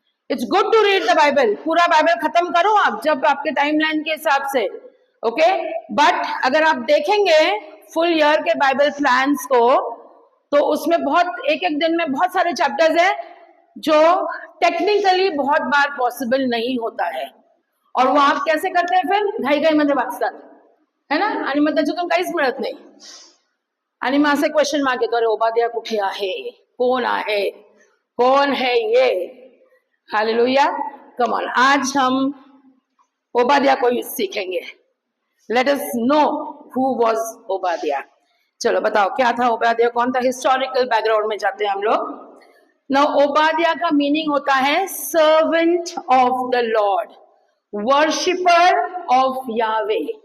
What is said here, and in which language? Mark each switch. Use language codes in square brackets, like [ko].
[en] it's good to read the Bible, [hi] पूरा Bible खत्म करो आप जब आपके टाइमलाइन के हिसाब से, ओके। बट अगर आप देखेंगे फुल ईयर के बाइबल प्लान्स को, तो उसमें बहुत एक एक दिन में बहुत सारे चैप्टर्स हैं जो टेक्निकली बहुत बार पॉसिबल नहीं होता है, और वो आप कैसे करते हैं फिर? [mr] घाई मध्ये वाचतात, [hi] है ना? [mr] आणि मग त्याच्यातून काहीच मिळत नाही, आणि मग असे क्वेश्चन मार्क येतो, अरे ओबादिया कुठे आहे, कौन आहे, [hi] कौन है ये? [en] Hallelujah, come on. [hi] आज हम ओबादिया को सीखेंगे। [en] Let us know who was Obadiah. [hi] चलो बताओ क्या था ओबादिया, कौन था? हिस्टोरिकल बैकग्राउंड में जाते हैं हम लोग। नाउ ओबादिया का मीनिंग होता है [en] Servant of the Lord, worshipper of Yahweh.